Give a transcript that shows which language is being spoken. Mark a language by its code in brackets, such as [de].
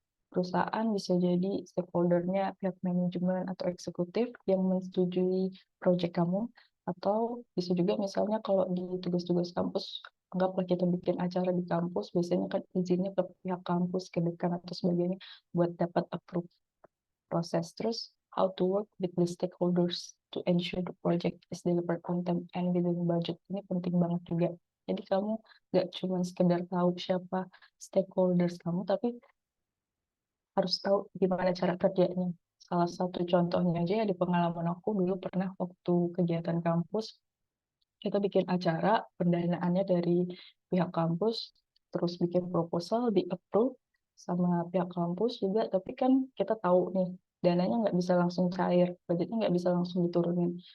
[id] perusahaan bisa jadi stakeholdernya pihak manajemen atau eksekutif yang menyetujui proyek kamu, atau bisa juga misalnya kalau di tugas-tugas kampus, anggaplah kita bikin acara di kampus, biasanya kan izinnya ke pihak kampus, ke dekan atau sebagainya buat dapat approve proses. [en] Terus how to work with the stakeholders to ensure the project is delivered on time and within budget. [id] Ini penting banget juga. Jadi kamu nggak cuma sekedar tahu siapa stakeholders kamu, tapi harus tahu gimana cara kerjanya. Salah satu contohnya aja ya di pengalaman aku dulu pernah waktu kegiatan kampus, kita bikin acara, pendanaannya dari pihak kampus, terus bikin proposal, di-approve sama pihak kampus juga, tapi kan kita tahu nih, dananya nggak bisa langsung cair, budgetnya nggak bisa langsung diturunin.